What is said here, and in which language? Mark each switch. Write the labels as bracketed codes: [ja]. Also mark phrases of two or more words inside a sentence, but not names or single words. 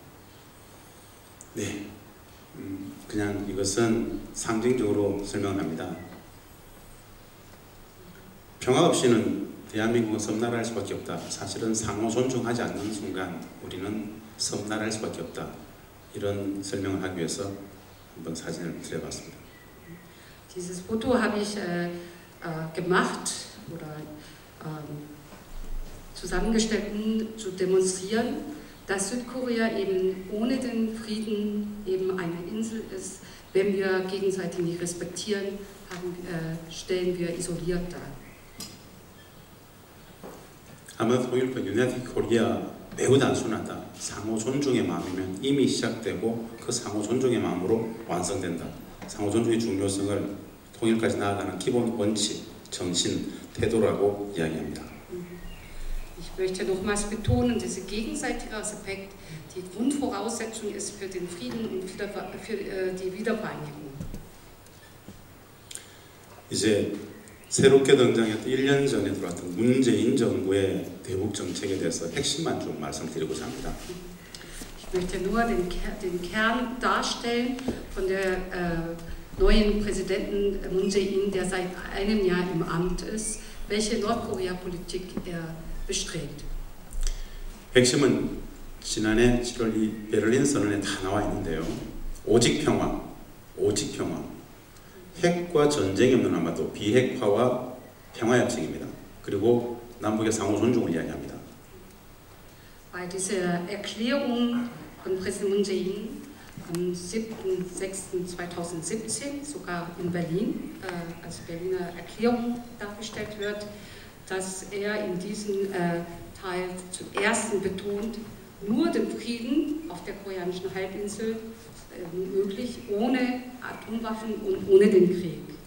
[ko] 네, 그냥 이것은 상징적으로 설명합니다. 평화 없이는 대한민국은 섬나라할 수밖에 없다. 사실은 상호 존중하지 않는 순간 우리는 섬나라할 수밖에 없다. 이런 설명을 하기 위해서 한번 사진을 드려봤습니다. [de] Dieses Foto habe ich gemacht oder zusammengestellt, um zu demonstrieren, dass Südkorea eben ohne den Frieden eben eine Insel ist. Wenn wir gegenseitig nicht respektieren, stellen wir isoliert dar. [ko] 아마 통일권 [en] United Korea [ko] 매우 단순하다. 상호 존중의 마음이면 이미 시작되고 그 상호 존중의 마음으로 완성된다. 상호 존중의 중요성을 통일까지 나아가는 기본 원칙, 정신, 태도라고 이야기합니다. [de] Ich möchte nochmals betonen, dieser gegenseitige Respekt die Grundvoraussetzung ist für den Frieden und für die Wiedervereinigung. [ko] 이제 새롭게 등장했던 1년 전에 들어왔던 문재인 정부의 대북 정책에 대해서 핵심만 좀 말씀드리고자 합니다. [de] Ich möchte nur den Kern darstellen von der neuen Präsidenten Moon Jae-in, der seit einem Jahr im Amt ist, welche Nordkorea-Politik bestrebt. [ko] 핵심은 지난해 7월 이 베를린 선언에 다 나와 있는데요. 오직 평화, 오직 평화. 핵과 전쟁이 없는 아마도 비핵화와 평화협정입니다. 그리고 남북의 상호 존중을 이야기합니다. [de] Bei dieser Erklärung von Präsident Moon Jae-in am 7.6.2017, sogar in Berlin, als Berliner Erklärung dargestellt wird, dass er in diesem Teil zuerst betont, nur den Frieden auf der koreanischen Halbinsel möglich, ohne Atomwaffen und ohne den Krieg.